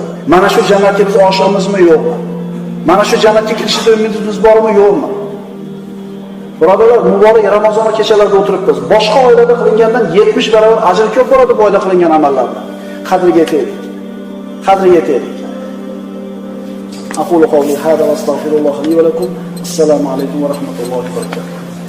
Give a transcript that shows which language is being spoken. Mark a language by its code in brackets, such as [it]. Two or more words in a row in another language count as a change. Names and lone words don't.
[uz] Mana shu jannatga biz oshamizmi, yo'qmi? Mana shu jannatga kirishga umidimiz bormi, yo'qmi? Birodarlar, muborak Ramazon kechalarida o'tiribmiz. Boshqa oylarda qilingandan 70 barobar ajr ko'p bo'ladi bu oyda qilingan amallarni. Qadriga yetaylik. Qadriga yetaylik. [ar] أقول قولي هذا وأستغفر الله لي ولكم. السلام عليكم ورحمة الله وبركاته.